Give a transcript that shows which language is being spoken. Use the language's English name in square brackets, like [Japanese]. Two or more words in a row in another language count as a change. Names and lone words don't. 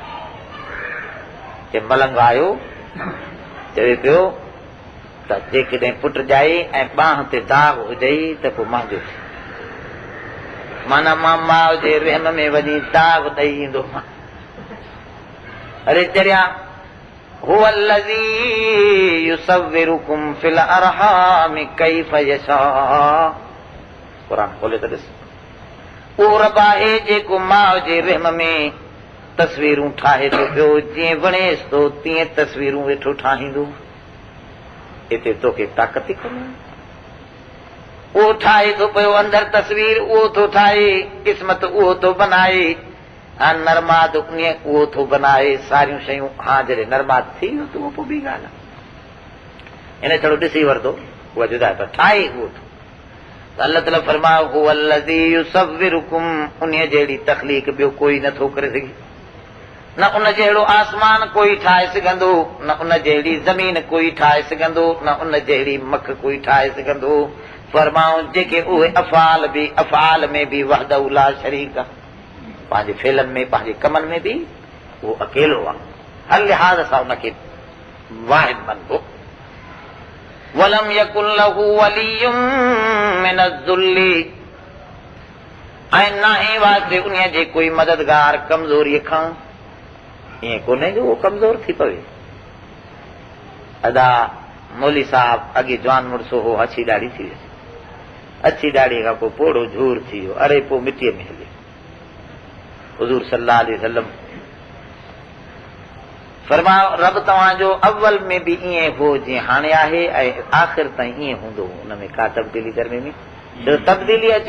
[Sindhi] मलंग आयो चवे पियो त जेकॾहिं पुट ॼाए ऐं ॿांह ते दाग हुजई त पोइ मुंहिंजो माना मां माउ जे रहम में वञी दाग ॾेई ईंदो अरे चरिया [Arabic] हुव الذي يصوركم في الارحام كيف يشاء [Sindhi] क़ुरान खोले त ॾिस उहो रब आहे जेको माउ जे रहम में तस्वीरूं ठाहे थो पियो जीअं वणेसि थो तीअं तस्वीरूं वेठो ठाहींदो हिते तोखे ताक़त थी कोन्हे उहो ठाहे थो पियो अंदरि तस्वीर उहो थो ठाहे क़िस्मत उहो थो बनाए हाणे नरमाद उहो थो बनाए सारियूं शयूं हा जॾहिं नरमाद थी वियो त उहो पोइ ॿी ॻाल्हि आहे इन थोरो ॾिसी वरितो उहा जुदा पर ठाहे उहो थो त अल्लाह ताला फरमायो [Arabic] हुव الذي يصوركم [Sindhi] उन जहिड़ी तख़लीक़ ॿियो कोई नथो करे सघे न उन जहिड़ो आसमान कोई ठाहे सघंदो न उन जहिड़ी ज़मीन कोई ठाहे सघंदो न उन जहिड़ी मख कोई ठाहे सघंदो फरमाऊं जेके उहे अफ़आल में बि [Arabic] وحده لا شريك [Sindhi] आहे पंहिंजे फेलनि में पंहिंजे कमनि में बि उहो अकेलो आहे हर लिहाज़ सां उनखे वाहिद मञबो [Arabic] ولم يكن له ولي من الذل [Sindhi] ऐं नाहे वास्ते उन जे कोई मददगार कमज़ोरीअ खां ईअं कोन्हे जो उहो कमज़ोर थी पवे अदा मौली साहब अॻे जवान मुड़ुसो हो अछी ॾाढ़ी थी वियसि अछी ॾाढ़ीअ खां पोइ पोड़ो झूर थी वियो अरे पोइ मिटीअ में हलियो हुज़ूर [Arabic] صلى الله عليه وسلم [Sindhi] फरमायो रब तव्हांजो अव्वल में भी ईअं हो जीअं हाणे आहे ऐं आख़िर ताईं ईअं हूंदो, हुन में का तब्दीली दरमे में जो तब्दीली